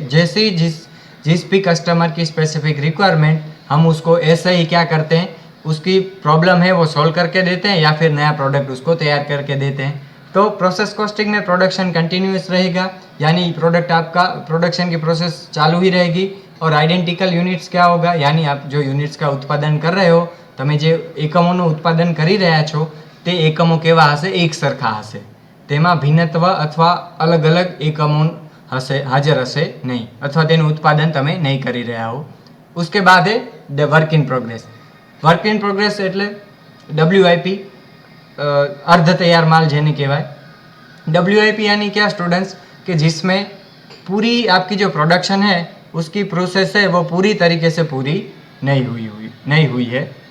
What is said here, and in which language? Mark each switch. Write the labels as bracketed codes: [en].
[hi] जैसे जिस भी कस्टमर की स्पेसिफिक रिक्वायरमेंट, हम उसको ऐसे ही क्या करते हैं, उसकी प्रॉब्लम है वो सॉल्व करके देते हैं, या फिर नया प्रोडक्ट उसको तैयार करके देते हैं। तो प्रोसेस कॉस्टिंग में प्रोडक्शन कंटिन्यूस रहेगा, यानी प्रोडक्ट आपका प्रोडक्शन की प्रोसेस चालू ही रहेगी। और आइडेंटिकल यूनिट्स क्या होगा, यानी आप जो यूनिट्स का उत्पादन कर रहे हो, [gu] તમે જે એકમોનું ઉત્પાદન કરી રહ્યા છો તે એકમો કેવા હશે, એક સરખા હશે, તેમાં ભિન્નત્વ અથવા અલગ અલગ એકમો હશે, હાજર હશે નહીં, અથવા તેનું ઉત્પાદન તમે નહીં કરી રહ્યા હો। [hi] उसके बाद है the work in progress. Work in progress એટલે WIP, अर्ध तैयार माल જેને કહેવાય। WIP यानी क्या स्टूडेंट्स, कि जिसमें पूरी आपकी जो प्रोडक्शन है उसकी प्रोसेस है वो पूरी तरीके से पूरी नहीं हुई है।